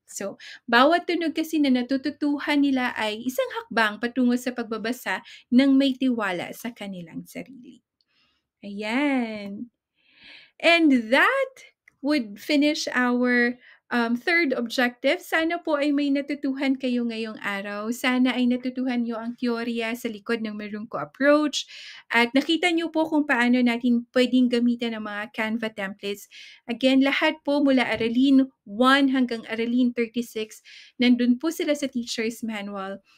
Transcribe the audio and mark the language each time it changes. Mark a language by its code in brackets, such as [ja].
[tl] So, bawat tunog kasi na natututuhan nila ay isang hakbang patungo sa pagbabasa ng may tiwala sa kanilang sarili. Ayan. [en] And that would finish our third objective. [tl] Sana po ay may natutuhan kayo ngayong araw. Sana ay natutuhan nyo ang teorya sa likod ng Merungko approach. At nakita nyo po kung paano natin pwedeng gamitin ang mga Canva templates. Again, lahat po mula Aralin 1 hanggang Aralin 36, nandun po sila sa teacher's manual.